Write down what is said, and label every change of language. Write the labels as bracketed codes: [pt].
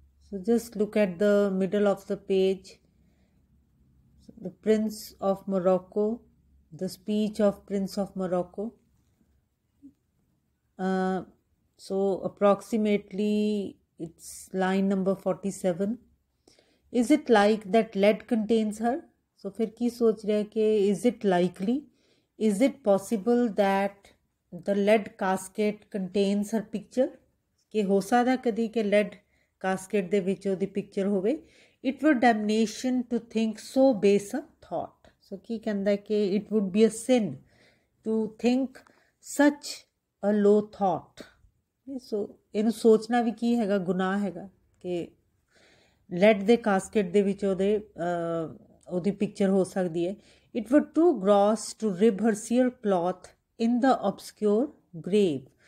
[en] So just look at the middle of the page. The Prince of Morocco, the speech of Prince of Morocco. So approximately it's line number 47. Is it like that lead contains her? [pa] So फिर की सोच रहे हैं कि [en] is it likely? Is it possible that the lead casket contains her picture? [pa] कि हो सकदा कदी कि lead casket ਦੇ ਵਿੱਚ ਉਹਦੀ picture ਹੋਵੇ. [en] It were damnation to think so base a thought. So [pa] ਕੀ ਕਹਿੰਦਾ ਕਿ [en] it would be a sin to think such a low thought. [pa] So ਇਹਨੂੰ ਸੋਚਣਾ ਵੀ ਕੀ ਹੈਗਾ, ਗੁਨਾਹ ਹੈਗਾ ਕਿ ਲੈਡ ਦੇ ਕਾਸਕਟ ਦੇ ਵਿੱਚ ਉਹਦੀ ਪਿਕਚਰ ਹੋ ਸਕਦੀ ਹੈ. [en] It were too gross to rib her sear cloth in the obscure grave.